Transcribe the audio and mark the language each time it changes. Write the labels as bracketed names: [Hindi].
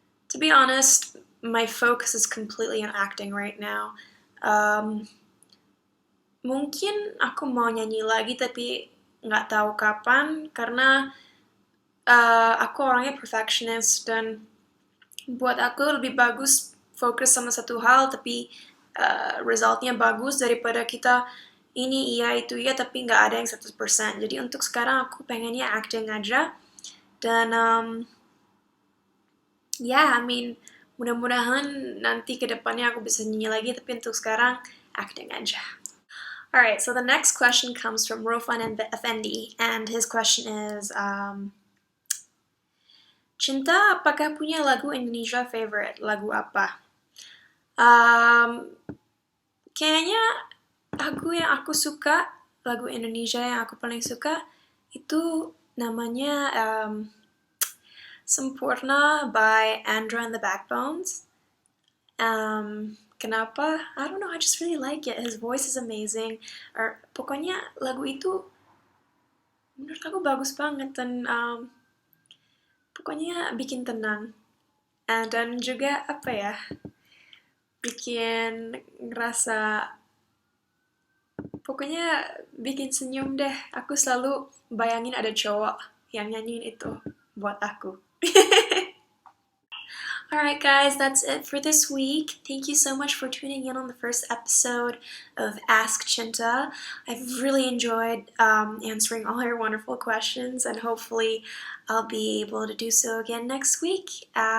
[English] To be honest, my focus is completely on acting right now. [Indonesian] Mungkin aku mau nyanyi lagi tapi nggak tahu kapan, karena aku orangnya perfectionist, dan buat aku lebih bagus fokus sama satu hal tapi resultnya bagus daripada kita ini iya itu iya tapi nggak ada yang 100%. Jadi untuk sekarang aku pengennya acting aja. Dan [English] I mean [Indonesian] mudah-mudahan nanti ke depannya aku bisa nyanyi lagi, tapi untuk sekarang acting aja. [English] Alright, so the next question comes from Rofan Effendi, and his question is, Cinta, [Indonesian] apakah punya lagu Indonesia favorite? Lagu apa? Kayaknya lagu yang aku suka, lagu Indonesia yang aku paling suka, itu namanya Sempurna by Andra and the Backbones. Kenapa? [English] I don't know, I just really like it. His voice is amazing. [Indonesian] Pokoknya lagu itu menurut aku bagus banget dan pokoknya bikin tenang. Dan juga apa ya? Bikin ngerasa pokoknya bikin senyum deh. Aku selalu bayangin ada cowok yang nyanyiin itu buat aku. [English] Alright guys, that's it for this week. Thank you so much for tuning in on the first episode of Ask Cinta. I've really enjoyed answering all your wonderful questions, and hopefully I'll be able to do so again next week.